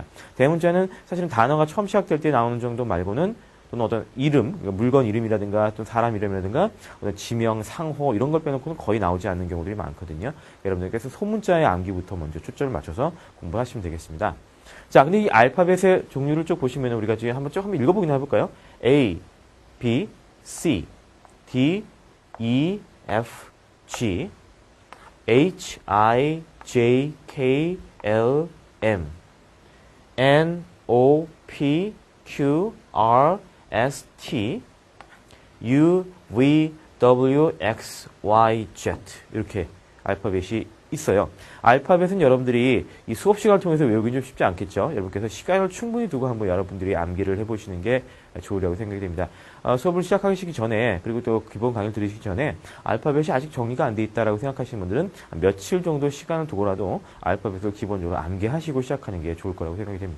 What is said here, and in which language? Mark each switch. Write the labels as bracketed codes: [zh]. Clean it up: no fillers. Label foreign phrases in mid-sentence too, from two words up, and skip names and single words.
[ko] 대문자는 사실은 단어가 처음 시작될 때 나오는 정도 말고는 또는 어떤 이름, 그러니까 물건 이름이라든가 또 사람 이름이라든가 어떤 지명, 상호 이런 걸 빼놓고는 거의 나오지 않는 경우들이 많거든요. 여러분들께서 소문자의 암기부터 먼저 초점을 맞춰서 공부하시면 되겠습니다. 자, 근데 이 알파벳의 종류를 쭉 보시면 우리가 지금 한번 읽어보긴 해볼까요? A, B, C, D, E, F, G, H, I, J, K, L, M, N, O, P, Q, R, S, T, U, V, W, X, Y, Z 이렇게 알파벳이 있어요. 알파벳은 여러분들이 이 수업 시간을 통해서 외우기 좀 쉽지 않겠죠. 여러분께서 시간을 충분히 두고 한번 여러분들이 암기를 해보시는 게 좋으려고 생각이 됩니다. 수업을 시작하시기 전에 그리고 또 기본 강의를 들으시기 전에 알파벳이 아직 정리가 안 돼 있다라고 생각하시는 분들은 며칠 정도 시간을 두고라도 알파벳을 기본적으로 암기하시고 시작하는 게 좋을 거라고 생각이 됩니다.